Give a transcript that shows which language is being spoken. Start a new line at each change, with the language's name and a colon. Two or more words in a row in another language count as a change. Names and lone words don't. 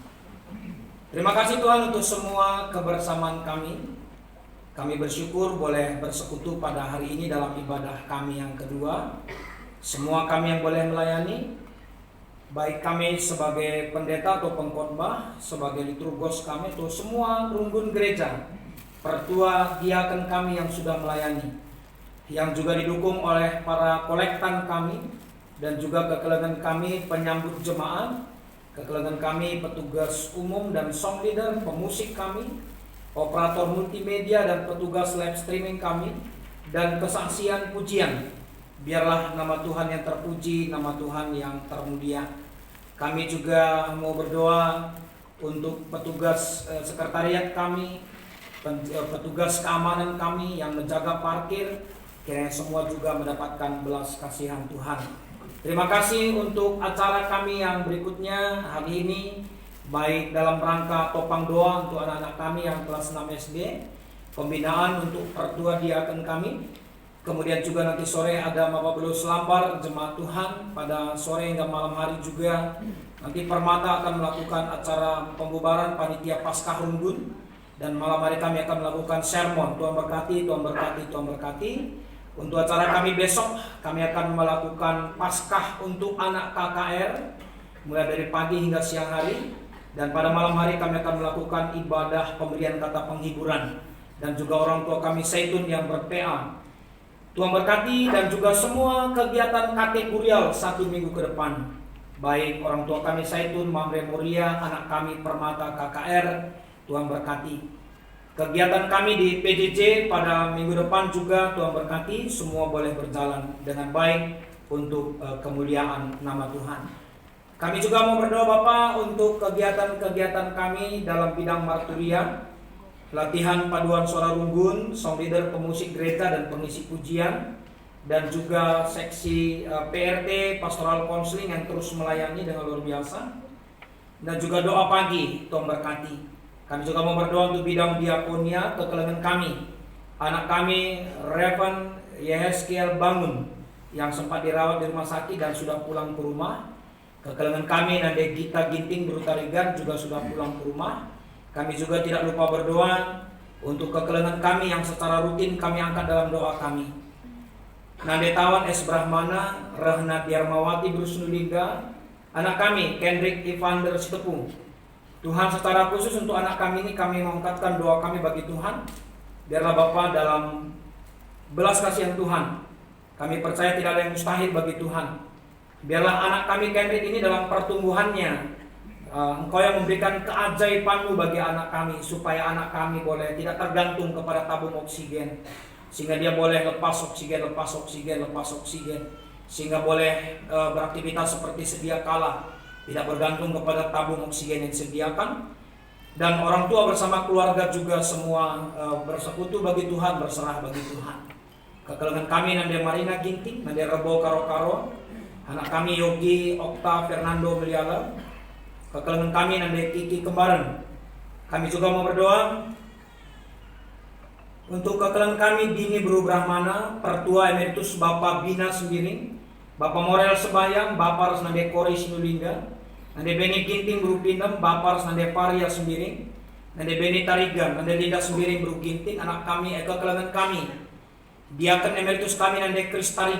Indonesian: Terima kasih Tuhan untuk semua kebersamaan kami. Kami bersyukur boleh bersekutu pada hari ini dalam ibadah kami yang kedua. Semua kami yang boleh melayani, baik kami sebagai pendeta atau pengkhotbah, sebagai liturgos kami, atau semua runggun gereja, pertua diaken kami yang sudah melayani, yang juga didukung oleh para kolektan kami, dan juga kekelengan kami penyambut jemaat, kekelengan kami petugas umum dan
English: song leader,
Indonesian: pemusik kami, operator multimedia dan petugas
English: live streaming
Indonesian: kami, dan kesaksian pujian. Biarlah nama Tuhan yang terpuji, nama Tuhan yang termulia. Kami juga mau berdoa untuk petugas sekretariat kami, petugas keamanan kami yang menjaga parkir, kiranya semua juga mendapatkan belas kasihan Tuhan. Terima kasih untuk acara kami yang berikutnya hari ini, baik dalam rangka topang doa untuk anak-anak kami yang kelas 6 SD, pembinaan untuk pertua diaken kami, kemudian juga nanti sore ada Mapabelus Lampar Jemaat Tuhan, pada sore hingga malam hari juga nanti Permata akan melakukan acara pembubaran panitia Paskah Runggun, dan malam hari kami akan melakukan sermon. Tuhan berkati, Tuhan berkati, Tuhan berkati. Untuk acara kami besok, kami akan melakukan Paskah untuk anak KKR mulai dari pagi hingga siang hari, dan pada malam hari kami akan melakukan ibadah pemberian kata penghiburan, dan juga orang tua kami Zaitun yang ber-PA. Tuhan berkati, dan juga semua kegiatan kategorial 1 minggu ke depan, baik orang tua kami Zaitun, Mamre Muria, anak kami Permata KKR, Tuhan berkati. Kegiatan kami di PJJ pada minggu depan juga Tuhan berkati, semua boleh berjalan dengan baik untuk kemuliaan nama Tuhan. Kami juga mau berdoa Bapak untuk kegiatan-kegiatan kami dalam bidang marturia, latihan paduan suara runggun,
English: sound leader,
Indonesian: pemusik gereja dan pengisi pujian, dan juga seksi PRT
English: pastoral counseling
Indonesian: yang terus melayani dengan luar biasa, dan juga doa pagi. Tuhan berkati. Kami juga mau berdoa untuk bidang diakonia, kekelengan kami, anak kami Revan Yehezkiel Bangun yang sempat dirawat di rumah sakit dan sudah pulang ke rumah. Kekelengan kami Nande Gita Ginting Brutarigan juga sudah pulang ke rumah. Kami juga tidak lupa berdoa untuk kekelengan kami yang secara rutin kami angkat dalam doa kami. Nande Tawan S. Brahmana, Rahna Dharmawati Brusnulingga, anak kami Kendrick Evander Sitepung. Tuhan, secara khusus untuk anak kami ini kami mengangkatkan doa kami bagi Tuhan. Biarlah Bapa dalam belas kasihan Tuhan, kami percaya tidak ada yang mustahil bagi Tuhan. Biarlah anak kami Kendrick ini dalam pertumbuhannya, Engkau yang memberikan keajaiban-Mu bagi anak kami, supaya anak kami boleh tidak tergantung kepada tabung oksigen, sehingga dia boleh lepas oksigen, sehingga boleh beraktivitas seperti sedia kala, tidak bergantung kepada tabung oksigen yang disediakan. Dan orang tua bersama keluarga juga semua bersekutu bagi Tuhan, berserah bagi Tuhan. Kekelengan kami Nande Marina Ginting, Nande Rebo Karo-Karo, anak kami Yogi Okta Fernando Meliala. Kekelengan kami Nande Kiki Kembaran. Kami juga mau berdoa untuk kekelengan kami Dini Bru Brahmana, Pertua Emeritus Bapak Bina Sembiring, Bapak Morel Sebayang, Bapak Resnande Kori Sinulingga, Nande Beni Ginting Bru Pindem, Bapak Resnande Paria Sembiring, Nande Beni Tarigan, Nande Linda Sembiring Bru Ginting, anak kami, kekelengan kami Diaken Emeritus kami Nande Kris Tarigan